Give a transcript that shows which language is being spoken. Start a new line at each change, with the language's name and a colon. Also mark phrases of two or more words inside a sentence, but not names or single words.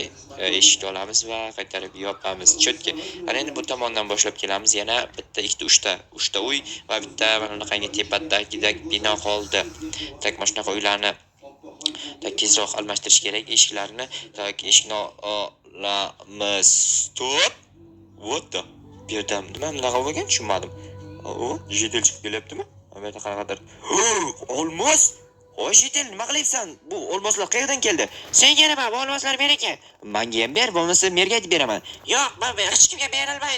Uzbek: Eshikni olamiz va qaytarib yopamiz. Chotki. Ana endi bu tomondan boshlab kelamiz. Yana bitta, ikkita, uchta uy va bitta mana bunaqangi tepadagidek bino qoldi. Tak, mana shunaqa uylarni tak tezroq almashtirish kerak eshiklarni. Tak, eshikni olamiz. Stop.
English: What the?
Uzbek: Bu yerda nima bunaqa bo'lgan, tushunmadim. Jitel chiqib kelyaptimi? Bu yerda qanaqadir. Olmos. Hoy Jitel, nima qilyapsan? Bu olmoslar qayerdan keldi? Senga nima, bu olmoslar meniki. Menga ham ber, bo'lmasa merga aytib beraman. Yo'q, men hech kimga berilmaydi.